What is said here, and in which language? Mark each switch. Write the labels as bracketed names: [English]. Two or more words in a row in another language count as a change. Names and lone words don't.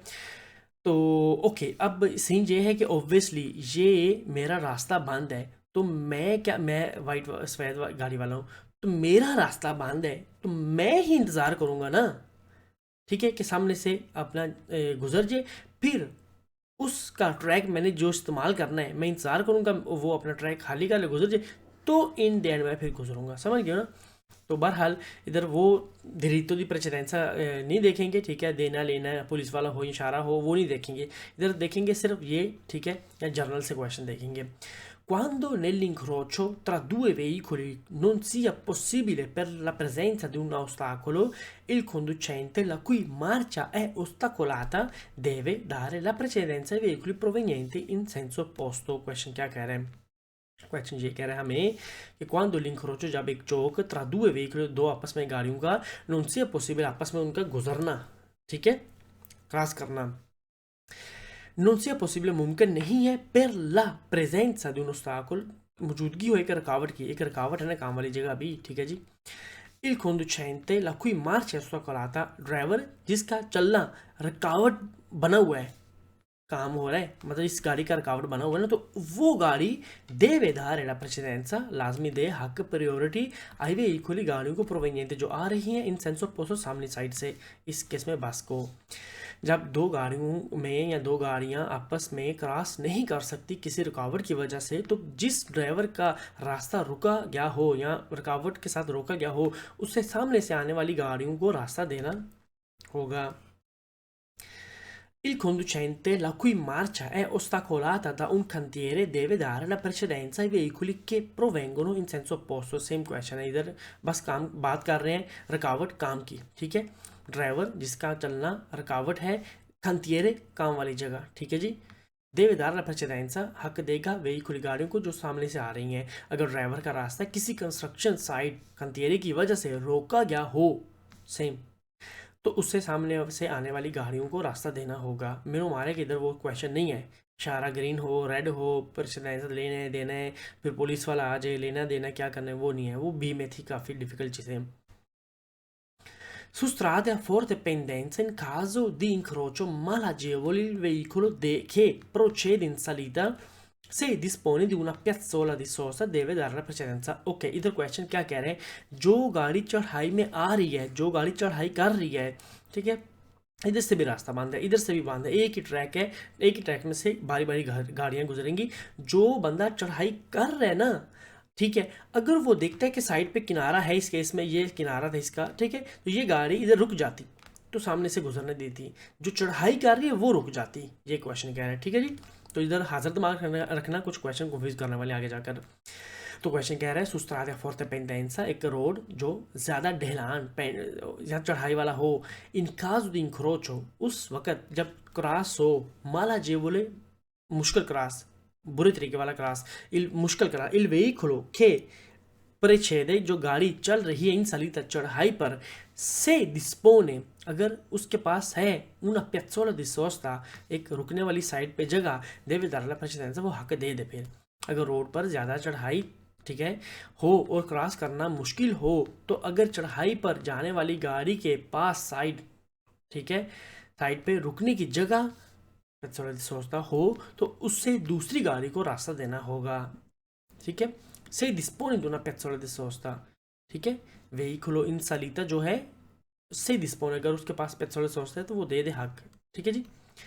[Hindi] तो ओके, अब सीन ये है कि ऑब्वियसली ये मेरा रास्ता बंद है, तो मैं वाइट सफ़ेद गाड़ी वाला हूँ, तो मेरा रास्ता बंद है, तो मैं ही इंतज़ार करूँगा ना, ठीक है, कि सामने से अपना गुजर जाए। फिर उसका ट्रैक मैंने जो इस्तेमाल करना है, मैं इंतज़ार करूँगा वो अपना ट्रैक खाली कर ले, गुजर जाए, तो [English] in the end [Hindi] मैं फिर गुजरूँगा, समझ गए ना। तो बहरहाल इधर वो [Italian] diritto di precedenza [Hindi] नहीं देखेंगे, ठीक है, देना लेना पुलिस वाला हो, इशारा हो, वो नहीं देखेंगे। इधर देखेंगे सिर्फ ये, ठीक है, या जर्नल से क्वेश्चन देखेंगे। [Italian] Quando nell'incrocio tra due veicoli non sia possibile per la presenza di un ostacolo, il conducente la cui marcia è ostacolata deve dare la precedenza ai veicoli provenienti in senso opposto। [Hindi] क्वेश्चन क्या कह रहे हैं? क्वेश्चन ये कह रहा है हमें कि [Italian] quando l'incrocio, [Hindi] जब एक चौक [Italian] tra due veicoli, [Hindi] दो आपस में गाड़ियों का, [Italian] non sia possibile, [Hindi] आपस में उनका गुजरना, ठीक है, क्रॉस करना, [Italian] non sia possibile, [Hindi] मुमकिन नहीं है, [Italian] per la presenza di un ostacolo, [Hindi] मौजूदगी हो एक रुकावट की, एक रुकावट है ना काम वाली जगह भी, ठीक है जी। [Italian] il conducente la cui marcia è ostacolata, [Hindi] ड्राइवर जिसका चलना रुकावट बना हुआ है, काम हो रहा है, मतलब इस गाड़ी का रुकावट बना हुआ है ना, तो वो गाड़ी [Italian] deve dare la precedenza, [Hindi] लाजमी दे, हक, प्रायोरिटी [Italian] ai veicoli, [Hindi] गाड़ियों को proveniente, जो आ रही हैं, [Italian] in senso opposto, [Hindi] सामने साइड से, इस केस में बस को। जब दो गाड़ियों में या दो गाड़ियां आपस में क्रॉस नहीं कर सकती किसी रुकावट की वजह से, तो जिस ड्राइवर का रास्ता रुका गया हो या रुकावट के साथ रोका गया हो, उससे सामने से आने वाली गाड़ियों को रास्ता देना होगा। [Italian] Il conducente la cui marcia è ostacolata da un cantiere deve dare la precedenza ai veicoli che provengono in senso opposto। [Hindi] सेम क्वेश्चन है, इधर बस काम बात कर रहे हैं रुकावट काम की, ठीक है। ड्राइवर जिसका चलना रुकावट है, cantiere काम वाली जगह, ठीक है जी। [Italian] deve dare la precedenza, [Hindi] हक देगा veicoli, गाड़ियों को जो सामने से आ रही हैं। अगर ड्राइवर का रास्ता किसी कंस्ट्रक्शन साइट cantiere की वजह से रोका गया हो, सेम, तो उससे सामने से आने वाली गाड़ियों को रास्ता देना होगा। मेरे मारे कि इधर वो क्वेश्चन नहीं है, इशारा ग्रीन हो रेड हो प्रेशराइजर लेने देना है, फिर पुलिस वाला आ जाए लेना देना क्या करना है, वो नहीं है। वो बी में थी काफ़ी डिफिकल्ट चीज़ें। [Italian] Su strade a forte pendenza in caso di incrocio malagevole il veicolo che procede in salita se dispone di una piazzola di sosta deve dare la precedenza। [Hindi] ओके इधर क्वेश्चन क्या कह रहे हैं, जो गाड़ी चढ़ाई में आ रही है, जो गाड़ी चढ़ाई कर रही है, ठीक है, इधर से भी रास्ता बांध है, इधर से भी बांध है, एक ही ट्रैक है, एक ही ट्रैक में से बारी बारी गाड़ियां गुजरेंगी। जो बंदा चढ़ाई कर रहा है ना, ठीक है, अगर वो देखता है कि साइड पे किनारा है, इस केस में ये किनारा था इसका, ठीक है, तो ये गाड़ी इधर रुक जाती, तो सामने से गुजरने देती। जो चढ़ाई कर रही है वो रुक जाती, ये क्वेश्चन कह रहा है, ठीक है जी। तो इधर हाजिर दिमाग रखना, कुछ क्वेश्चन कंफ्यूज करने वाले आगे जाकर। तो क्वेश्चन कह रहा है [Italian] su strada forte pendenza, [Hindi] एक रोड जो ज़्यादा ढलान या चढ़ाई वाला हो, [Italian] in caso di incrocio, [Hindi] उस वक़्त जब क्रॉस हो, malagevole मुश्किल क्रॉस, बुरे तरीके वाला क्रॉस, मुश्किल क्रॉस, [Italian] il veicolo che precede, [Hindi] जो गाड़ी चल रही है [Italian] in salita [Hindi] चढ़ाई पर, [Italian] se dispone, [Hindi] अगर उसके पास है [Italian] una piazzola di sosta, [Hindi] एक रुकने वाली साइड पे जगह, [Italian] deve dare la precedenza, [Hindi] वो हक दे दे। फिर अगर रोड पर ज़्यादा चढ़ाई, ठीक है, हो और क्रॉस करना मुश्किल हो, तो अगर चढ़ाई पर जाने वाली गाड़ी के पास साइड, ठीक है, साइड पे रुकने की जगह सोचता हो, तो उससे दूसरी गाड़ी को रास्ता देना होगा, ठीक है। [Italian] से dispone di una piazzola di sosta, [Hindi] ठीक है, [Italian] veicolo in salita [Hindi] जो है [Italian] se dispone, [Hindi] अगर उसके पास [Italian] piazzola di sosta [Hindi] है तो वो दे दे हक, ठीक है जी।